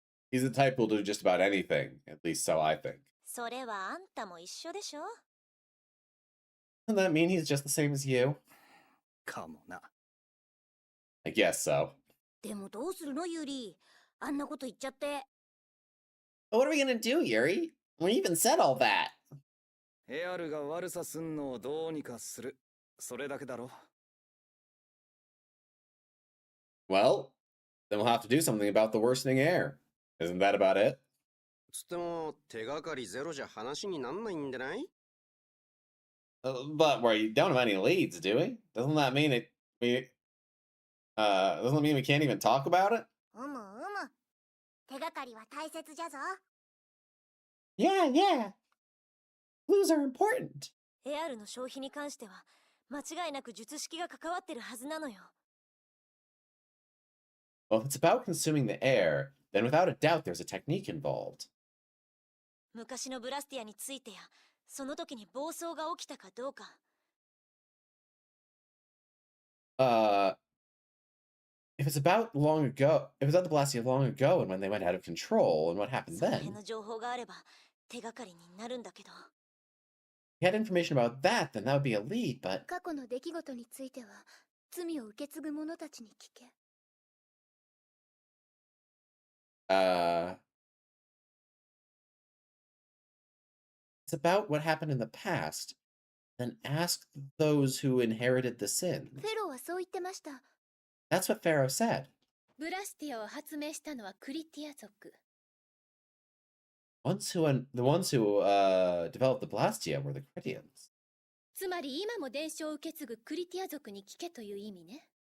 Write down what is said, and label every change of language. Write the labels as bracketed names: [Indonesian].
[English] He's the type who'll do just about anything, at least so I think. [Japanese] それはあんたも一緒でしょ？ [English] Doesn't that mean he's just the same as you? [Japanese] かもな。 [English] I guess so. [Japanese] でもどうするのユリ？あんなこと言っちゃって。 [English] But what are we gonna do, Yuri? We even said all that. [Japanese] エアルが悪さすんのをどうにかする。それだけだろ。 [English] Well, then we'll have to do something about the worsening air. Isn't that about it? [Japanese] つっても手がかりゼロじゃ話になんないんでない？ [English] But we don't have any leads, do we? Doesn't that mean doesn't it mean we can't even talk about it? [Japanese] うむ。手がかりは大切じゃぞ。 [English] Yeah. Clues are important. [Japanese] エアルの消費に関しては間違いなく術式が関わってるはずなのよ。 [English] Well, if it's about consuming the air, then without a doubt there's a technique involved. [Japanese] 昔のブラスティアについてや、その時に暴走が起きたかどうか。 [English] If it's about the Blastia long ago and when they went out of control and what happened [Japanese] その辺 [English] then, [Japanese] の情報があれば手がかりになるんだけど。 [English] if you had information about that, then that would be a lead, but [Japanese] 過去の出来事については罪を受け継ぐ者たちに聞け。 [English] it's about what happened in the past, then ask those who inherited the sins. [Japanese] フェローはそう言ってました。 [English] That's what Pharaoh said. [Japanese] ブラスティアを発明したのはクリティア族。 [English] The ones who developed the Blastia were the Critians. [Japanese] つまり今も伝承を受け継ぐクリティア族に聞けという意味ね。